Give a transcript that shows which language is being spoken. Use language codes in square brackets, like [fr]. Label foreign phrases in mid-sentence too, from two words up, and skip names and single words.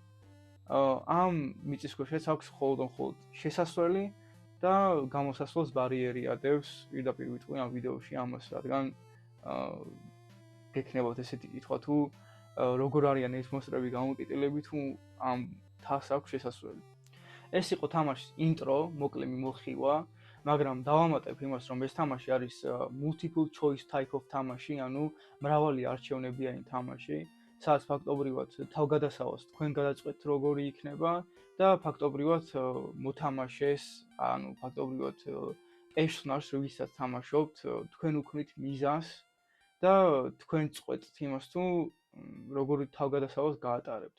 [ka] ამ მიწისქვეშეთს აქვს მხოლოდ შესასვლელი და გამოსასვლელს ბარიერი ადევს, პირდაპირ ვიტყვი ამ ვიდეოში ამას, რადგან გექნებათ ესეთი კითხვა თუ როგორ არიან ეს მონსტრები გამოკეტილები თუ ამ თას აქვს შესასვლელი. ეს იყო თამაშის ინტრო, მოკლე მიმოხილვა, მაგრამ დავამატებ იმას, რომ ეს თამაში არის [en] multiple choice type of [ka] თამაში, ანუ მრავალი არჩევნებიანი თამაში, სადაც ფაქტობრივად თავგადასავალს თქვენ გადაწყვეტთ როგორი იქნება და ფაქტობრივად მოთამაშეს, ანუ ფაქტობრივად პერსონაჟს ვისაც თამაშობთ, თქვენ უქმნით მიზანს და თქვენ წყვეტთ იმას თუ როგორი თავგადასავალს გაატარებთ.